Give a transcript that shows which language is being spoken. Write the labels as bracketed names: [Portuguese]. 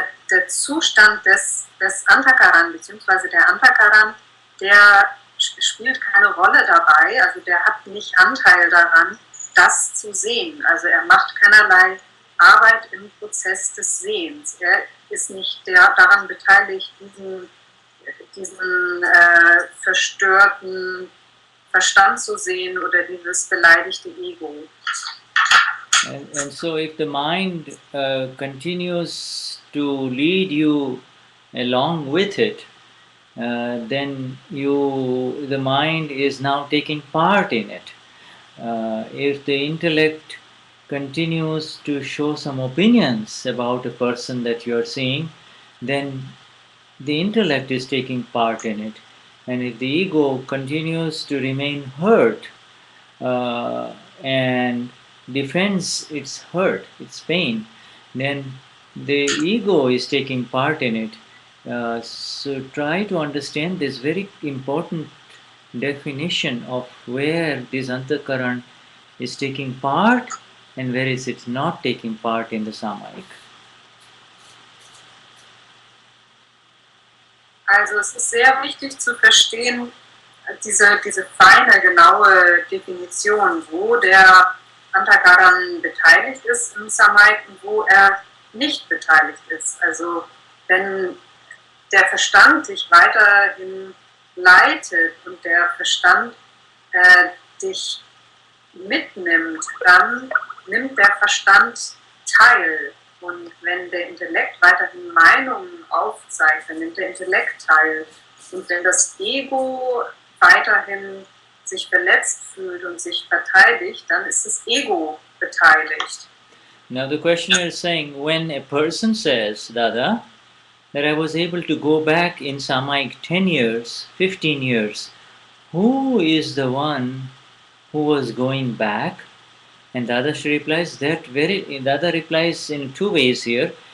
[German] der Zustand des Antakaran, beziehungsweise der Antakaran, der spielt keine Rolle dabei, also der hat nicht Anteil daran, das zu sehen. Also er macht keinerlei Arbeit im Prozess des Sehens. Er ist nicht daran beteiligt, diesen verstörten Verstand zu sehen oder dieses beleidigte Ego. [English] And so if the mind continues to lead you along with it, then the mind is now taking part in it. If the intellect continues to show some opinions about a person that you are seeing, then the intellect is taking part in it. And if the ego continues to remain hurt and defends its hurt, its pain, then the ego is taking part in it. So try to understand this very important definition of where this antakaran is taking part and where is it not taking part in the Samayik. [German] Also es ist sehr wichtig zu verstehen, diese feine, genaue Definition, wo der Antakaran beteiligt ist im Samayik und wo er nicht beteiligt ist. Also wenn der Verstand sich weiterhin leitet und der Verstand dich mitnimmt, dann nimmt der Verstand teil. Und wenn der Intellekt weiterhin Meinungen aufzeigt, dann nimmt der Intellekt teil. Und wenn das Ego weiterhin sich verletzt fühlt und sich verteidigt, dann ist das Ego beteiligt. [English] Now the questioner is saying, when a person says, Dada, that I was able to go back in Samayik 10 years, 15 years, who is the one who was going back? And Dadashri replies, Dada replies in two ways here.